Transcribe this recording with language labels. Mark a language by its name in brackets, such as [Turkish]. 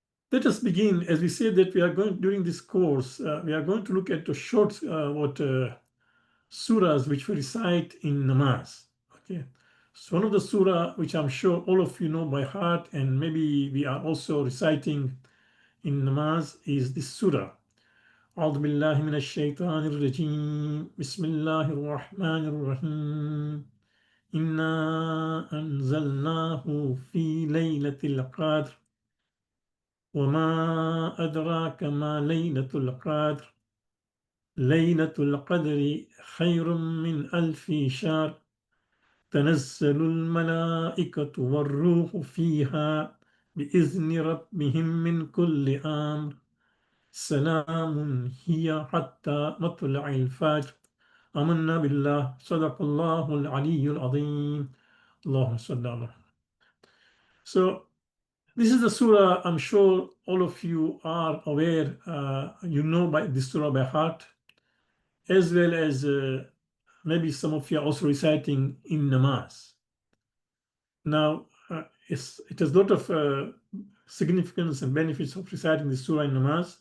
[English] Let us begin. As we said that we are going during this course, we are going to look at the short surahs which we recite in namaz. Okay, so one of the surah which I'm sure all of you know by heart, and maybe we are also reciting in namaz, is this surah. [Arabic] أعوذ بالله من الشيطان الرجيم بسم الله الرحمن الرحيم إنا أنزلناه في ليلة القدر وما أدراك ما ليلة القدر ليلة القدر خير من 1000 شهر تنزل الملائكة والروح فيها بإذن ربهم من كل أمر سلام هي حتى مطلع الفجر آمنا بالله صدق الله العلي العظيم اللهم صل على. [English] So this is the surah. I'm sure all of you are aware, you know by this surah by heart, as well as maybe some of you are also reciting in namaz. Now, it has a lot of significance and benefits of reciting the surah in namaz.